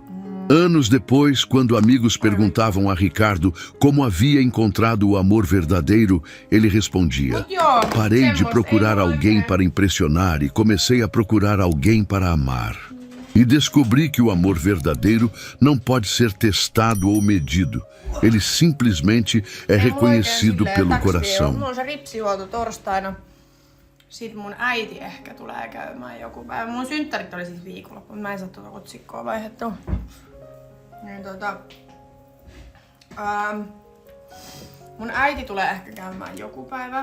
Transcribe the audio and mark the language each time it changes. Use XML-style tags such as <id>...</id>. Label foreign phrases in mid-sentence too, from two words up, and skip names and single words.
<pt>Anos depois, quando amigos perguntavam a Ricardo como havia encontrado o amor verdadeiro, ele respondia: "Parei de procurar alguém para impressionar e comecei a procurar alguém para amar. E descobri que o amor verdadeiro não pode ser testado ou medido. Ele simplesmente é reconhecido pelo coração."</pt> <fi>Mulla on se ripsihuolto torstaina. Sitten mun äiti ehkä tulee käymään joku päivä. Mun synttärit oli siis viikonloppu, mä en saa tuota otsikkoa vaihdettua. Niin mun äiti tulee ehkä käymään joku päivä.</fi>